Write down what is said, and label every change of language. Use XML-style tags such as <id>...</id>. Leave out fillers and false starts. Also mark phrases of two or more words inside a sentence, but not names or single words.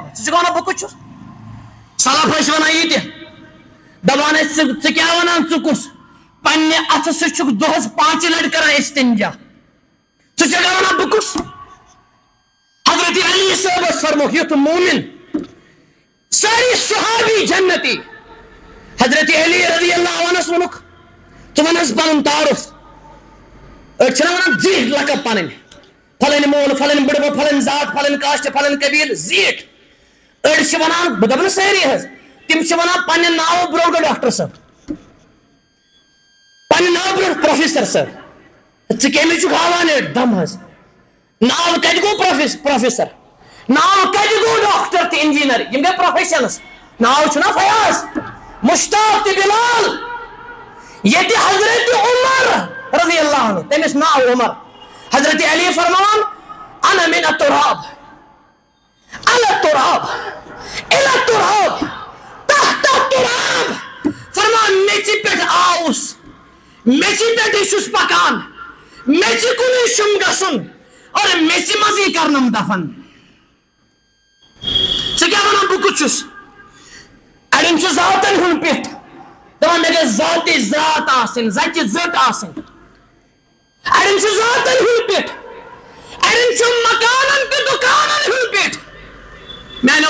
<ks>منٛز ژٕ چھُکھ ونان بہٕ کُس چھُس سلف ٲسۍ ونان یہِ تہِ دپان ٲسۍ ژٕ کیٛاہ ونان ژٕ کُس پننہِ اتھٕ سۭتۍ چھُکھ دۄہس 5 لٹہِ کران استنجا ژٕ چھکھ ونان بہٕ کُس حضرت علی صٲبس فرمووُکھ یُتھ مومن سٲری صحابی جنتی حضرت علی رضی اللہ عنہس ووٚنُکھ ژٕ ون حظ پنُن تعارف أڑۍ چھِنہ ونان زیٖٹھ لقب پنٕنۍ پھلٲنۍ مول پھلٲنۍ بٕڈبب پھلٲنۍ ذات پھلٲنۍ کاشتہٕ پھلٲنۍ قبیٖل زیٖٹھ أڑۍ چھِ ونان بہٕ دپہٕ نہٕ سٲری حظ تِم چھِ ونان پننہِ ناوٕ برونٛٹھ ڈاکٹر صٲب پننہِ ناوٕ برونٛٹھ پروفیسر صٲب ژٕ کٔمِس چھُکھ ہاوان أڑۍ دم حظ ناو کتہِ گوٚو پروفیسر ناو کتہِ گوٚو ڈاکٹر تہٕ انجیٖنر یِم گٔے پروفیشنز ناو چھُنہ فیاض مشتاق تہٕ بلال ییٚتہِ حضرت عمر رضی اللہ عنہ تٔمِس ناو عمر حضرت علی فرمان</ks> <ar>انا من التراب على التراب الى التراب تحت التراب</ar> <ks>فرمان میٚژِ پٮ۪ٹھ آوُس میٚژِ پٮ۪ٹھٕے چھُس پکان میٚژِ کُنُے چھُم گژھُن اور میٚژِ منٛزٕے کرنم دفن ژٕ کیٛاہ ونان بہٕ کُس چھُس اڑٮ۪ن چھُ ذاتن ہُنٛد پیٚٹھ دپان مےٚ گژھِ ذاتٕچ ذات آسٕنۍ زَچہِ زٔٹ آسٕنۍ اڑٮ۪ن چھُ ذاتن ہُنٛد پیٚٹھ اڑٮ۪ن چھُ مکانن تہٕ دُکانن ہُنٛد پیٚٹھ میانیو</ks>